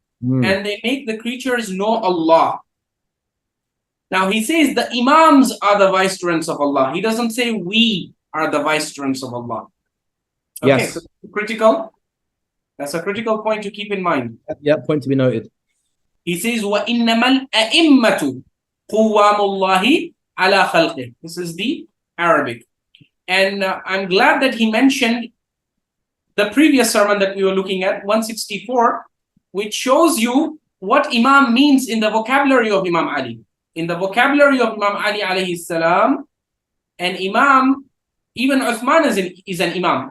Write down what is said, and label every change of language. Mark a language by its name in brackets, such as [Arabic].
[English] And they make the creatures know Allah. Now he says the Imams are the vicegerents of Allah. He doesn't say we are the vicegerents of Allah. Okay, Yes. so critical. That's a critical point to keep in mind. Yeah, point to be noted. He says, [Arabic] وَإِنَّمَا الْأَئِمَّةُ قُوَّامُ اللَّهِ عَلَى خَلْقِهِ. [English] This is the Arabic. And I'm glad that he mentioned the previous sermon that we were looking at, 164, which shows you what Imam means in the vocabulary of Imam Ali. In the vocabulary of Imam Ali alayhi salam, an Imam, even Uthman is an Imam.